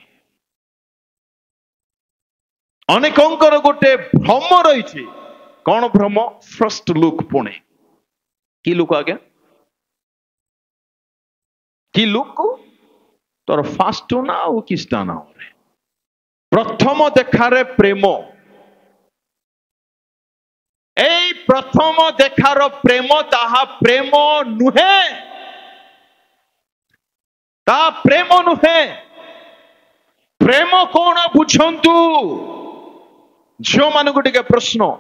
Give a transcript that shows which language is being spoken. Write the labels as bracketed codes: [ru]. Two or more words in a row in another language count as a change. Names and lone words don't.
[or] ଅନେକଙ୍କର ଗୋଟେ ଭ୍ରମ ରହିଛି। କଣ ଭ୍ରମ? [en] first look. [or] ପୁଣି କି ଲୁକ୍ ଆଜ୍ଞା? କି ଲୁକ୍? ତୋର ଫାଷ୍ଟ ନା ଆଉ କିସ୍ଟା ନା? ପ୍ରଥମ ଦେଖାରେ ପ୍ରେମ। ଏଇ ପ୍ରଥମ ଦେଖାର ପ୍ରେମ ତାହା ପ୍ରେମ ନୁହେଁ, ତା ପ୍ରେମ ନୁହେଁ। ପ୍ରେମ କଣ ବୁଝନ୍ତୁ? ଝିଅ ମଣିଷ ଟିକେ ପ୍ରଶ୍ନ।